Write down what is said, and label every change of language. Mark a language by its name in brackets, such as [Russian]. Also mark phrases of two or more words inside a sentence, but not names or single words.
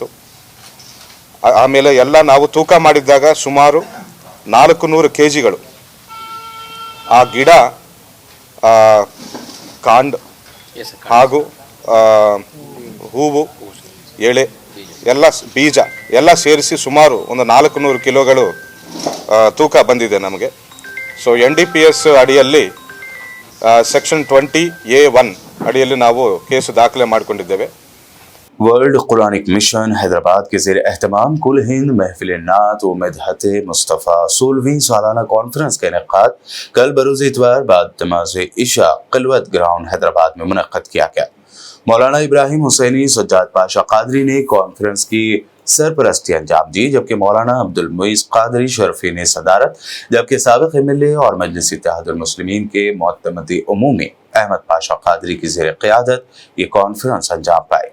[Kannada] ಆಮೇಲೆ ಎಲ್ಲ ನಾವು ತೂಕ ಮಾಡಿದ್ದಾಗ ಸುಮಾರು 400 kgಗಳು ಆ ಗಿಡ ಕಾಂಡ ಹಾಗೂ ಹೂವು ಎಳೆ ಎಲ್ಲ ಬೀಜ ಎಲ್ಲ ಸೇರಿಸಿ ಸುಮಾರು ಒಂದು 400 ಕಿಲೋಗಳು ತೂಕ ಬಂದಿದೆ ನಮಗೆ. ಸೊ NDPS ಅಡಿಯಲ್ಲಿ ಸೆಕ್ಷನ್ 20A1 ಅಡಿಯಲ್ಲಿ ನಾವು ಕೇಸು ದಾಖಲೆ ಮಾಡಿಕೊಂಡಿದ್ದೇವೆ. [Urdu] ورلڈ قرآنک مشن حیدرآباد کے زیر اہتمام کل ہند محفل نعت و مدحت مصطفیٰ 16ویں سالانہ کانفرنس کا انعقاد کل بروز اتوار بعد نماز عشاء خلوت گراؤنڈ حیدرآباد میں منعقد کیا گیا. مولانا ابراہیم حسینی سجاد پاشاہ قادری نے کانفرنس کی سرپرستی انجام دی، جبکہ مولانا عبدالمعز قادری شرفی نے صدارت، جبکہ سابق ایم ایل اے اور مجلس اتحاد المسلمین کے معتمد عمومی احمد پاشاہ قادری کی زیر قیادت یہ کانفرنس انجام پائی.